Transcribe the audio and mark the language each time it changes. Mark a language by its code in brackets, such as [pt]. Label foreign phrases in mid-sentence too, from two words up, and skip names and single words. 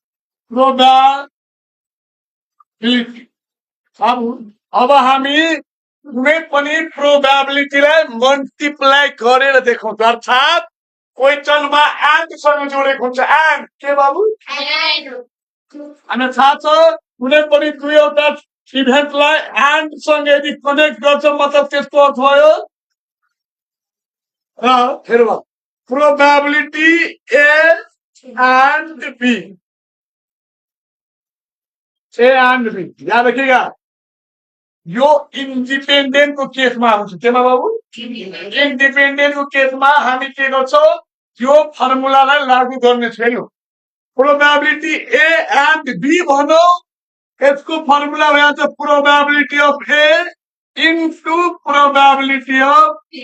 [ne] प्रोबेबिलिटी अब हामी कुनै पनि प्रोबेबिलिटीलाई मल्टिप्लाई गरेर देखाउँछ अर्थात् क्वेसनमा एन्ड सँग जोडेको हुन्छ एन्ड के बाबु हामीलाई थाहा छ कुनै पनि दुईवटा इभेन्टलाई एन्ड सँग यदि कनेक्ट गर्छ मतलब त्यसको अर्थ भयो [en] फेरि probability A and B A and B [hi] याद रखिएगा [ne] यो इन्डिपेन्डेन्ट को केसमा हुन्छ केमा बाबु इन्डिपेन्डेन्ट को केसमा हामी के गर्छौं यो फर्मुलालाई लागू गर्ने छैनौं [en] probability A and B [ne] भनौं यसको फर्मुला भन्छ [en] probability of A into probability of